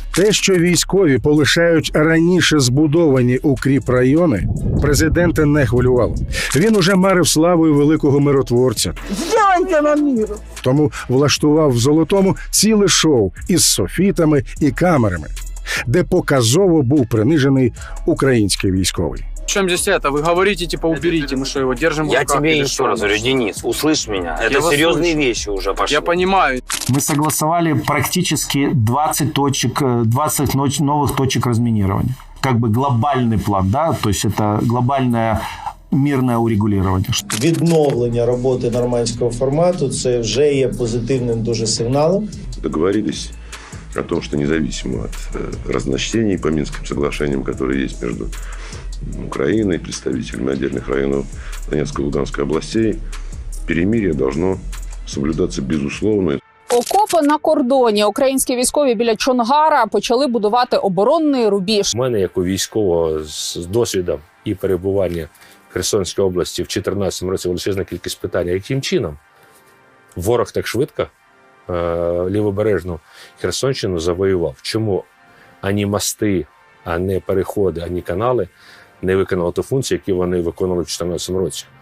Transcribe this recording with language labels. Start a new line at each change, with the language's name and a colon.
Ukrainian: Те, що військові полишають раніше збудовані укріпрайони, президента не хвилювало. Він уже марив славою великого миротворця. Здяньте на міру! Тому влаштував в Золотому ціле шоу із софітами і камерами, де показово був принижений український військовий.
Russian: В чем здесь это? Вы говорите, типа, уберите, мы что, его держим в руках? Я тебе еще раз говорю, Денис, услышь меня. Это серьезные вещи уже пошли. Я понимаю. Мы согласовали практически 20 новых точек разминирования. Как бы глобальный план, да? То есть это глобальное мирне урегулювання.
Ukrainian: Відновлення роботи нормандського формату – це вже є позитивним дуже сигналом.
Russian: Договорились о том, что независимо от разночтений по Минским соглашениям, которые есть между Украиной, представителями отдельных районов Донецкой и Луганской областей, перемирие должно соблюдаться безусловно.
Ukrainian: Окопи на кордоні. Українські військові біля Чонгара почали будувати оборонний рубіж. У мене, як у військового з досвідом і перебування в Херсонській області в 2014 році величезна кількість питань. Яким чином ворог так швидко лівобережну Херсонщину завоював. Чому ані мости, а не переходи, ані канали не виконали ту функцію, яку вони виконували в 2014 році?